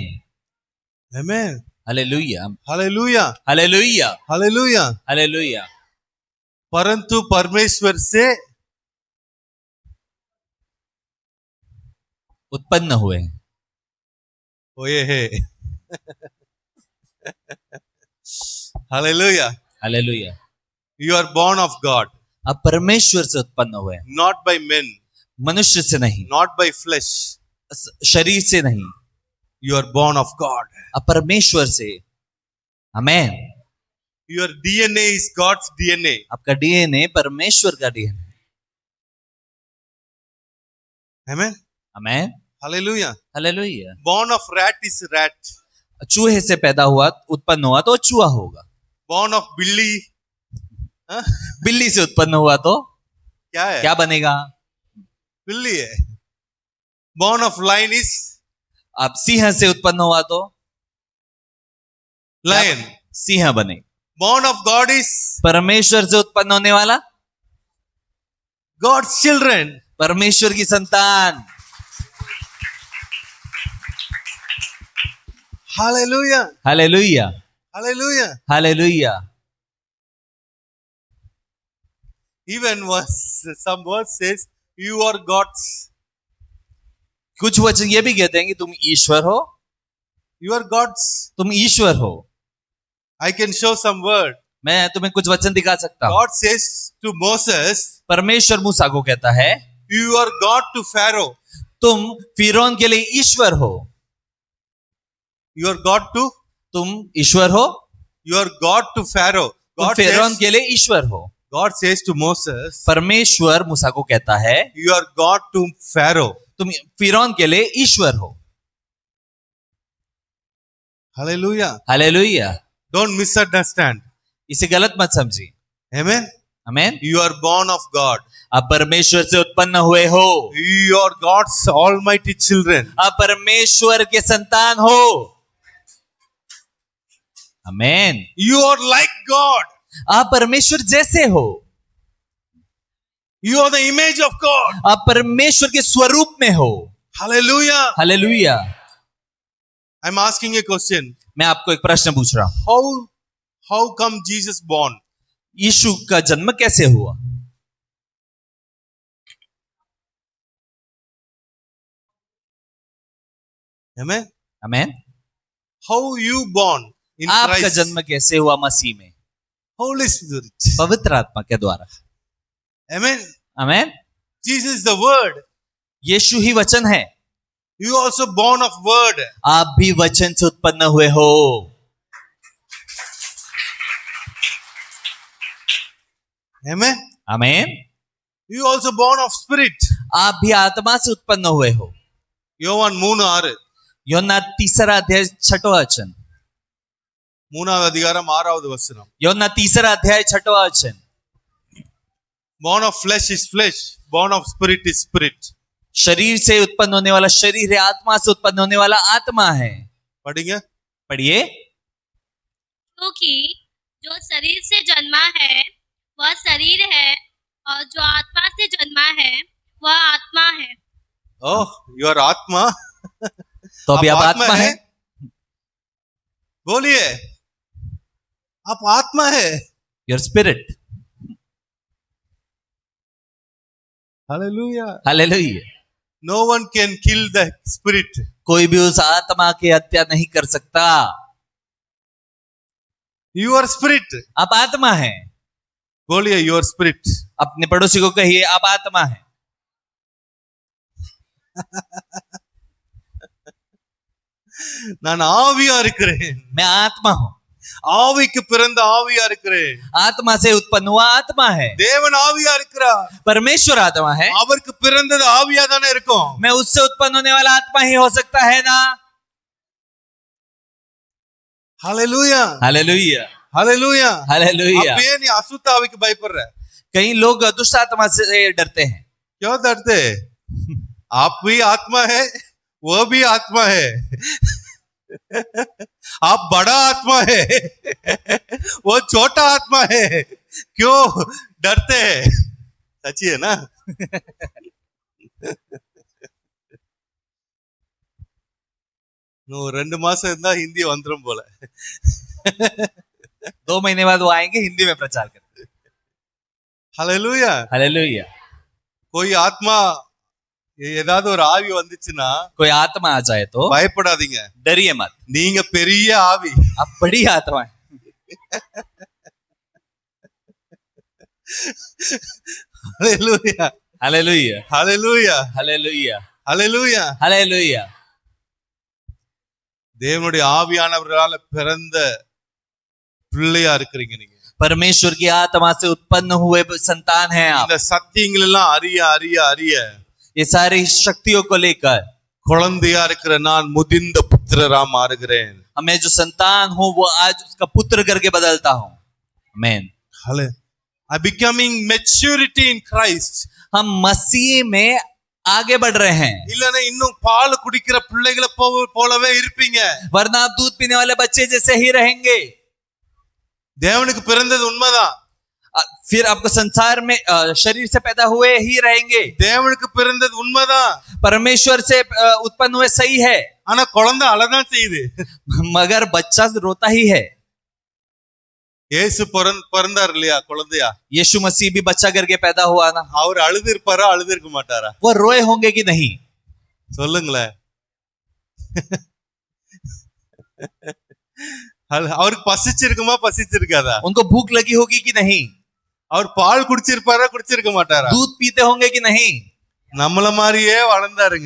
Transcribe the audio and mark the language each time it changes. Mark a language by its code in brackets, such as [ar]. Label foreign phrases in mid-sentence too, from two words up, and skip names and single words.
[en] Amen. Hallelujah. Hallelujah. Hallelujah. Hallelujah. Hallelujah. [hi] परंतु परमेश्वर से उत्पन्न हुए हैं. हुए हैं. [en] Hallelujah. Hallelujah. You are born of God. [hi] आप परमेश्वर से उत्पन्न हुए हैं. [en] Not by men. [hi] मनुष्य से नहीं. [en] Not by flesh. [hi] शरीर से नहीं. [en] You are born of God. [hi] आप परमेश्वर से. [en] Amen. Your DNA is God's DNA. [hi] आपका डीएनए परमेश्वर का डीएनए. [en] Amen. Amen. Hallelujah. Hallelujah. Born of rat is rat. [hi] चूहे से पैदा हुआ, उत्पन्न हुआ तो चूहा होगा. [en] Born of बिल्ली. [hi] बिल्ली से उत्पन्न हुआ तो क्या है? क्या बनेगा? बिल्ली है. [en] Born of lion is. [hi] आप सिंह से उत्पन्न हुआ तो [en] lion. [hi] सिंह बने. [en] Born of God is. [hi] परमेश्वर से उत्पन्न होने वाला [en] God's children. [hi] परमेश्वर की संतान. [en] Hallelujah. Hallelujah. Hallelujah. Hallelujah. Even some verse says, you are God's. [hi] कुछ वचन ये भी कहते हैं कि तुम ईश्वर हो. [en] You are God's. [hi] तुम ईश्वर हो. [en] I can show some word. [hi] मैं तुम्हें कुछ वचन दिखा सकता हूँ. [en] God says to Moses, [hi] परमेश्वर मूसा को कहता है, [en] you are God to Pharaoh. [hi] तुम फिरौन के लिए ईश्वर हो. [en] You are God to. [hi] तुम ईश्वर हो. [en] You are God to Pharaoh. [hi] तुम फिरौन के लिए ईश्वर हो. [en] God says to Moses, [hi] परमेश्वर मूसा को कहता है, [en] you are God to Pharaoh. [hi] तुम फिरौन के लिए ईश्वर हो. [en] Hallelujah. Hallelujah. Don't misunderstand. [hi] इसे गलत मत समझिए. [en] Amen. Amen. You are born of God. [hi] आप परमेश्वर से उत्पन्न हुए हो. [en] You are God's almighty children. [hi] आप परमेश्वर के संतान हो. [en] Amen. You are like God. [hi] आप परमेश्वर जैसे हो. [en] You are the image of God. [hi] आप परमेश्वर के स्वरूप में हो. [en] Hallelujah. Hallelujah. I'm asking a question. [hi] मैं आपको एक प्रश्न पूछ रहा हूं. [en] How come Jesus born? [hi] यीशु का जन्म कैसे हुआ? [en] Amen. Amen. How you born in [hi] आपका [en] Christ? [hi] जन्म कैसे हुआ मसीह में? [en] Holy Spirit. [hi] पवित्र आत्मा के द्वारा. [en] Amen. Amen. Jesus is the word. [hi] यीशु ही वचन है. [en] You also born of word. [hi] आप भी वचन से उत्पन्न हुए हो। [en] Amen. [hi] आमीन। [en] You also born of spirit. [hi] आप भी आत्मा से उत्पन्न हुए हो। [ta] யோவான் 3:6. [hi] யோனா 3 अध्याय 6वां वचन। [ta] 3வது அதிகாரம் 6வது வசனம். [hi] யோना 3 अध्याय 6वां वचन। [en] Born of flesh is flesh, born of spirit is spirit. [hi] शरीर से उत्पन्न होने वाला शरीर है, आत्मा से उत्पन्न होने वाला आत्मा है। पढ़िए। पढ़िए। क्योंकि जो शरीर से जन्मा है वह शरीर है और जो आत्मा से जन्मा है वह आत्मा है। ओह, [en] you are आत्मा। [hi] तो अभी आप आत्मा है। बोलिए, आप आत्मा है। [en] your spirit. Hallelujah. [hi] हालेलुया। [en] No one can kill the spirit. [hi] कोई भी उस आत्मा की हत्या नहीं कर सकता। [en] You are spirit. [hi] आप आत्मा है। बोलिए, [en] your spirit. [hi] अपने पड़ोसी को कहिए, आप आत्मा है। [ta] நான் ஆவியா இருக்கிறேன்। [hi] मैं आत्मा हूं। [ta] ஆவிக்கு பிறந்த ஆவியா இருக்கிறேன்। [hi] आत्मा से उत्पन्न हुआ आत्मा है। [ta] தேவன் ஆவியா இருக்கிறார்। [hi] परमेश्वर आत्मा है। [ta] அவருக்கு பிறந்தது ஆவியா தானே இருக்கும்। [hi] मैं उससे उत्पन्न होने वाला आत्मा ही हो सकता है ना। हालेलुया। हालेलुया। हालेलुया। हालेलुया। अब ये नहीं अशुद्ध आविक भयपड़ रहा है। कई लोग दुष्ट आत्मा से डरते हैं। क्यों डरते? आप भी आत्मा है, वो भी आत्मा है। आप बड़ा आत्मा है, वो छोटा आत्मा है। क्यों डरते हैं? सच्ची है ना? [ta] नो 2 மாசம் இருந்தா हिंदी வந்துரும் போல। [hi] 2 महीने बाद वो आएंगे, हिंदी में प्रचार करते। हालेलुया। हालेलुया। कोई आत्मा [ta] ஏதாவது ஒரு ஆவி வந்துச்சுன்னா, [hi] कोई आत्मा आ जाए तो [ta] பயப்படாதீங்க, [hi] डरिए मत। [ta] நீங்க பெரிய ஆவி। [hi] आप बड़ी आत्मा है। हालेलुया। हालेलुया। हालेलुया। हालेलुया। हालेलुया। हालेलुया। [ta] தேவனுடைய ஆவியானவரால பிறந்த பிள்ளையா இருக்கிறீங்க நீங்க। [hi] परमेश्वर की आत्मा से उत्पन्न हुए संतान हैं आप। [ta] இந்த சத்தியங்கள் எல்லாம் அறிய அறிய அறிய [hi] ये सारी शक्तियों को लेकर [ta] குழந்தையா இருக்கிற நான் முதிர்ந்த புத்திரரா மாறுகிறேன்। [hi] मैं जो संतान हूं वो आज उसका पुत्र करके बदलता हूं। आमीन। [en] हाले I becoming maturity in Christ. [hi] हम मसीह में आगे बढ़ रहे हैं। [ta] இல்லனா இன்னும் பால் குடிக்கிற பிள்ளைகளை போலவே இருப்பீங்க। [hi] वरना आप दूध पीने वाले बच्चे जैसे ही रहेंगे। [ta] தேவனுக்கு பிறந்தது உண்மைதான்। [hi] फिर आपको संसार में शरीर से पैदा हुए ही रहेंगे। [ta] தேவனுக்கு பிறந்தது உண்மைதான்। [hi] परमेश्वर से उत्पन्न हुए सही है। [ta] ஆனா குழந்தை அழதான் செய்யுது। [hi] मगर बच्चा रोता ही है। [ta] இயேசு பிறந்தார் இல்லையா குழந்தையா? [hi] यीशु मसीह भी बच्चा करके पैदा हुआ ना। [ta] அவர் அழுது இருப்பாரா அழுது இருக்க மாட்டாரா? [hi] वो रोए होंगे कि नहीं? [ta] சொல்லுங்களேன்। அவருக்கு பசிச்சிருக்குமா பசிச்சிருக்காதா? [hi] उनको भूख लगी होगी कि नहीं? [ta] அவர் பால் குடிச்சிருப்பாரா குடிச்சிருக்க மாட்டாரா? [hi] दूध पीते होंगे कि नहीं? [ta] நம்மள மாதிரியே வளர்ந்தாருங்க।